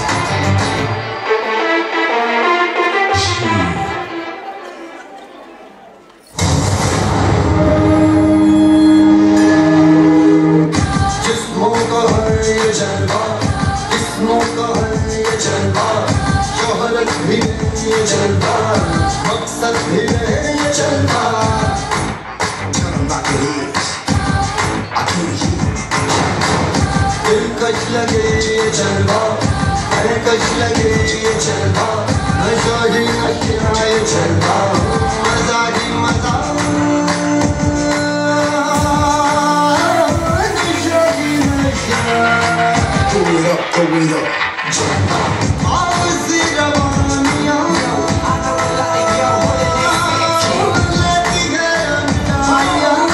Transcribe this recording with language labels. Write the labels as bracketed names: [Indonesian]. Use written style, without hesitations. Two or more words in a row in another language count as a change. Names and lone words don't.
[Hindi] जिस्मों का है ये जलवा, जिस्मों का है ये जलवा, शोहरत भी है ये जलवा, मकसद भी है ये जलवा। [English] Tell them like it is. I can't hear. [Hindi] दिलकश लगे ये जलवा, दिलकश लगे ये जलवा, नशा ही नशा ये जलवा, मजा ही मजा, नशा ही नशा। [English] Throw it up, [Hindi] जलवा, आग सी रवानियाँ, लेती है अंधारियाँ।